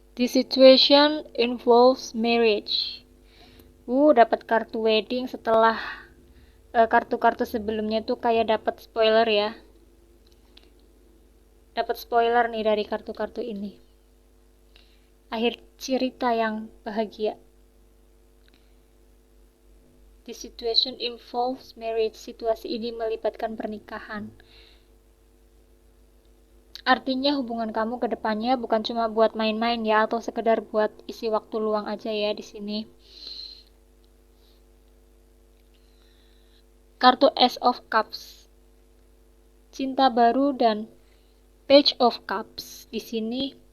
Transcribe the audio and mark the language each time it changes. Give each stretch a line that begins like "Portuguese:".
English: This situation involves marriage.
Indonesian: Dapat kartu wedding setelah kartu-kartu sebelumnya tuh kayak dapat spoiler ya. Dapat spoiler nih dari kartu-kartu ini. Akhir cerita yang bahagia.
English: This situation involves marriage.
Indonesian: Situasi ini melibatkan pernikahan. Artinya hubungan kamu ke depannya bukan cuma buat main-main ya, atau sekedar buat isi waktu luang aja ya di sini. kartu Ace of Cups, cinta baru, dan Page of Cups di sini.